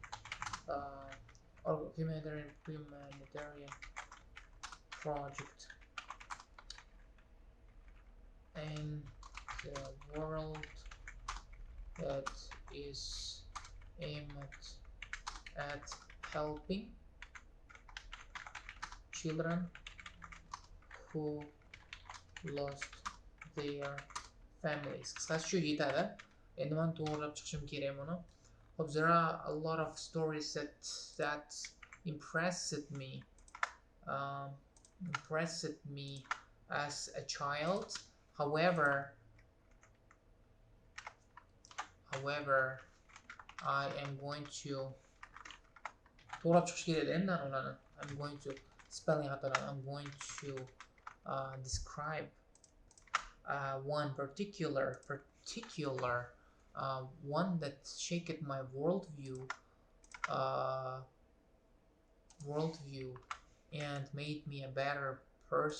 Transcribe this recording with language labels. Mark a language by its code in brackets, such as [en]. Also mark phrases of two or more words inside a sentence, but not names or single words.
[en] or humanitarian project in the world that is aimed at helping children who lost their families. [uz] Qisqasi shu yetadi. Endi men to'g'rilab chiqishim kerak buni. [en] Hope there are a lot of stories that impressed me as a child. However, I am going to [uz] to'g'rilab chiqish kerak endi ularni. [en] I'm going to spelling xatolar. I'm going to describe one particular one that shaped my worldview and made me a better person.